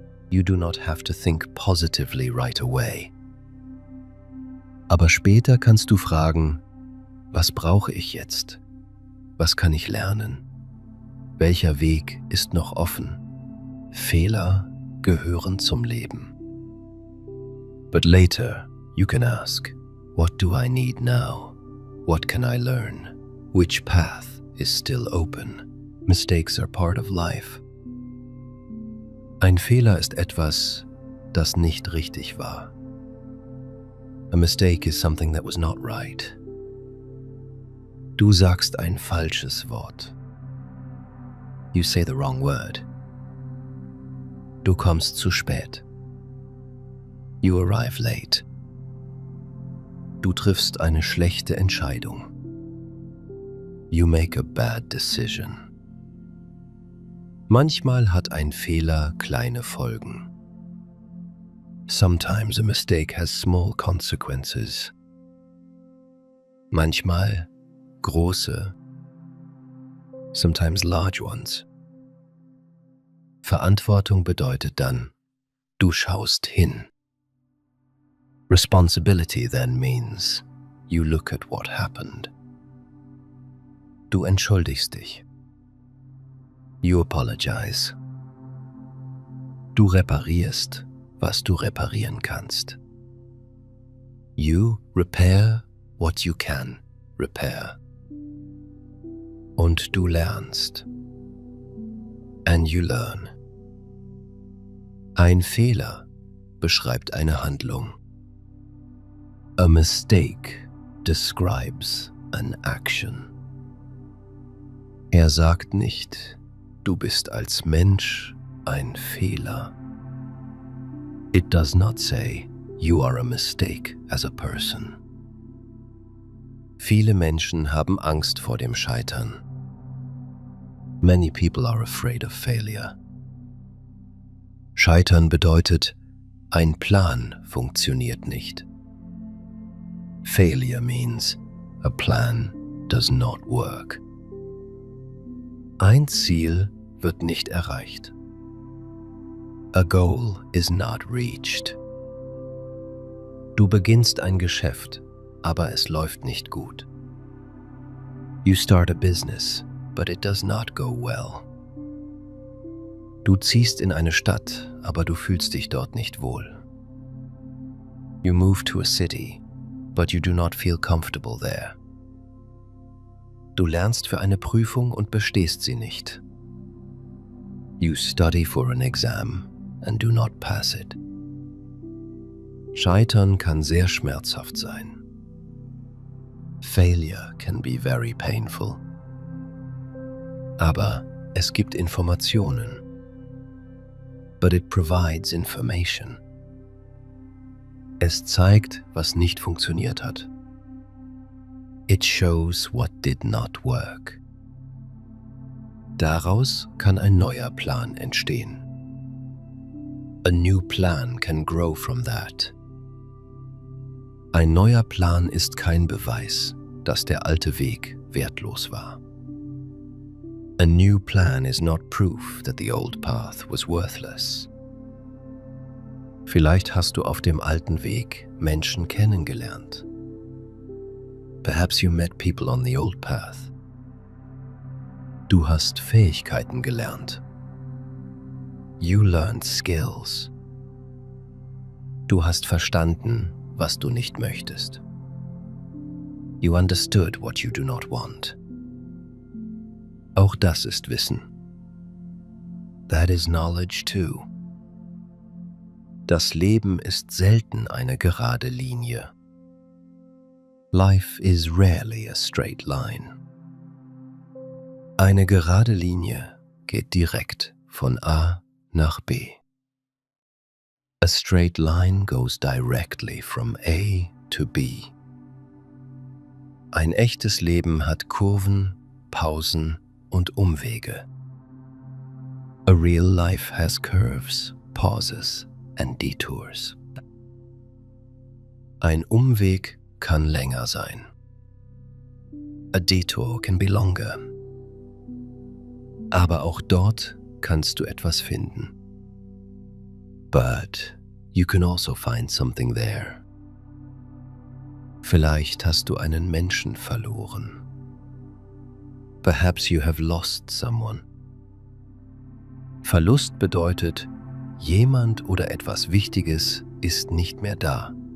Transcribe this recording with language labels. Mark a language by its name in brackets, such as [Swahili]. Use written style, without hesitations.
[English] You do not have to think positively right away. [German] Aber später kannst du fragen, was brauche ich jetzt? Was kann ich lernen? Welcher Weg ist noch offen? Fehler gehören zum Leben. [English] But later, you can ask, what do I need now? What can I learn? Which path is still open? Mistakes are part of life. [German] Ein Fehler ist etwas, das nicht richtig war. [English] A mistake is something that was not right. [German] Du sagst ein falsches Wort. [English] You say the wrong word. [German] Du kommst zu spät. [English] You arrive late. [German] Du triffst eine schlechte Entscheidung. [English] You make a bad decision. [German] Manchmal hat ein Fehler kleine Folgen. [English] Sometimes a mistake has small consequences. [German] Manchmal große, [English] sometimes large ones. [German] Verantwortung bedeutet dann, du schaust hin. [English] Responsibility then means you look at what happened. [German] Du entschuldigst dich. [English] You apologize. [German] Du reparierst, was du reparieren kannst. [English] You repair what you can repair. [German] Und du lernst. [English] And you learn. [German] Ein Fehler beschreibt eine Handlung. [English] A mistake describes an action. [German] Er sagt nicht, du bist als Mensch ein Fehler. [English] It does not say, you are a mistake as a person. [German] Viele Menschen haben Angst vor dem Scheitern. [English] Many people are afraid of failure. [German] Scheitern bedeutet, ein Plan funktioniert nicht. [English] Failure means a plan does not work. [German] Ein Ziel wird nicht erreicht. [English] A goal is not reached. [German] Du beginnst ein Geschäft, aber es läuft nicht gut. [English] You start a business, but it does not go well. [German] Du ziehst in eine Stadt, aber du fühlst dich dort nicht wohl. [English] You move to a city, but you do not feel comfortable there. [German] Du lernst für eine Prüfung und bestehst sie nicht. [English] You study for an exam and do not pass it. [German] Scheitern kann sehr schmerzhaft sein. [English] Failure can be very painful. [German] Aber es gibt Informationen. [English] But it provides information. [German] Es zeigt, was nicht funktioniert hat. [English] It shows what did not work. [German] Daraus kann ein neuer Plan entstehen. [English] A new plan can grow from that. [German] Ein neuer Plan ist kein Beweis, dass der alte Weg wertlos war. [English] A new plan is not proof that the old path was worthless. [German] Vielleicht hast du auf dem alten Weg Menschen kennengelernt. [English] Perhaps you met people on the old path. [German] Du hast Fähigkeiten gelernt. [English] You learned skills. [German] Du hast verstanden, was du nicht möchtest. [English] You understood what you do not want. [German] Auch das ist Wissen. [English] That is knowledge too. [German] Das Leben ist selten eine gerade Linie. [English] Life is rarely a straight line. [German] Eine gerade Linie geht direkt von A nach B. [English] A straight line goes directly from A to B. [German] Ein echtes Leben hat Kurven, Pausen und Umwege. [English] A real life has curves, pauses and detours. [German] Ein Umweg kann länger sein. [English] A detour can be longer. [German] Aber auch dort kannst du etwas finden. [English] But you can also find something there. [German] Vielleicht hast du einen Menschen verloren. [English] Perhaps you have lost someone. [German] Verlust bedeutet, jemand oder etwas Wichtiges ist nicht mehr da.